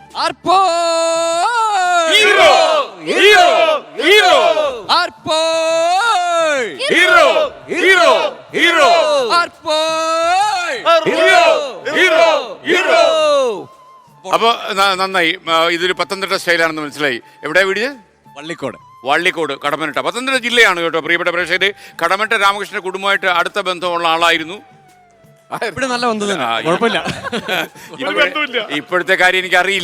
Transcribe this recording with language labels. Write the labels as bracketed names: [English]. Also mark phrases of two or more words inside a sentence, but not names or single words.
[Malayalam] Arpo! Hero! Hero! Hero! Arpo! Hero! Hero! Hero! Arpo! Hero! Hero! Hero! അപ്പൊ നന്നായി. ഇതൊരു പത്തനംതിട്ട സ്റ്റൈലാണെന്ന് മനസ്സിലായി. എവിടെയാ വീട്? വള്ളിക്കോട്, കടമനിട്ട. പത്തനംതിട്ട ജില്ലയാണ് കേട്ടോ പ്രിയപ്പെട്ട പ്രേക്ഷകര്. കടമനിട്ട രാമകൃഷ്ണ കുടുംബമായിട്ട് അടുത്ത ബന്ധമുള്ള ആളായിരുന്നു. ഇപ്പോഴത്തെ കാര്യം എനിക്ക് അറിയില്ല.